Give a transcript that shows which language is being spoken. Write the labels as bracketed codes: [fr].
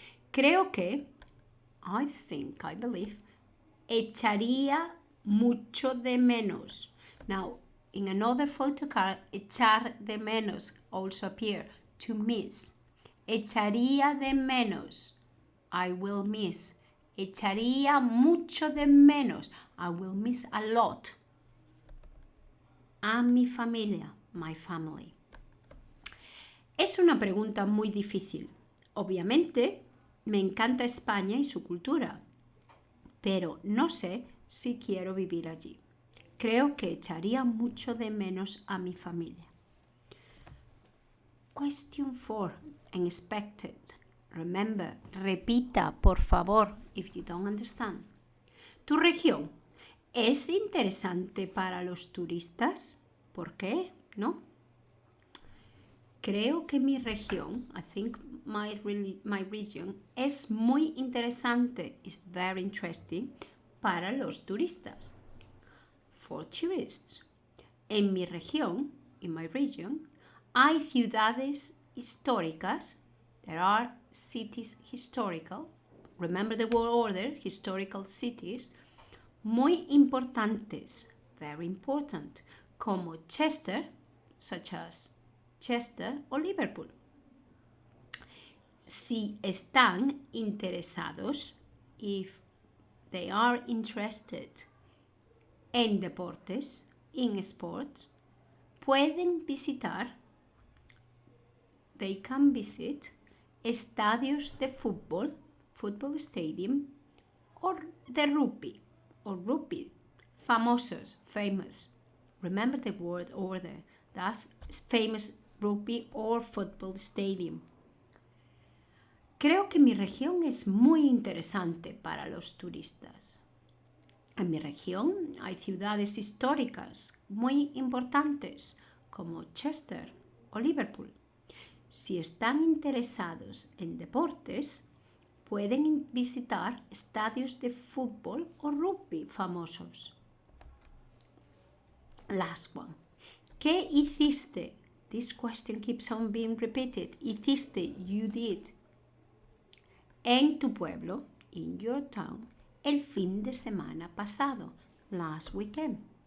[es] Creo que, [en] I think, I believe, [es] echaría mucho de menos. [en] Now, in another photo card, [es] echar de menos [en] also appear, to miss. [es] Echaría de menos, [en] I will miss. [es] Echaría mucho de menos, [en] I will miss a lot. [es] A mi familia, [en] my family. [es] Es una pregunta muy difícil. Obviamente, me encanta España y su cultura, pero no sé si quiero vivir allí. Creo que echaría mucho de menos a mi familia. [en] Question 4. Unexpected. Remember, [es] repita, por favor, [en] if you don't understand. [es] ¿Tu región es interesante para los turistas? ¿Por qué? ¿No? Creo que mi región, [en] I think my region, [es] es muy interesante, [en] is very interesting, [es] para los turistas. [en] For tourists. [es] En mi región, [en] in my region, [es] hay ciudades históricas. [en] There are cities historical. Remember the word order, historical cities. [es] Muy importantes, [en] very important, como Chester, such as Chester o Liverpool. [es] Si están interesados, [en] if they are interested [es] en deportes, [en] in sports, [es] pueden visitar, [en] they can visit, [es] estadios de fútbol, [en] football stadium, or [es] de rugby, [en] or rugby, [es] famosos, [en] famous. Remember the word order, that's famous rugby or football stadium. [es] Creo que mi región es muy interesante para los turistas. En mi región hay ciudades históricas muy importantes como Chester o Liverpool. Si están interesados en deportes, pueden visitar estadios de fútbol o rugby famosos. [en] Last one. [es] ¿Qué hiciste? [en] This question keeps on being repeated. [es] Hiciste, [en] you did. [es] En tu pueblo, [en] in your town, [es] el fin de semana pasado, [en] last weekend.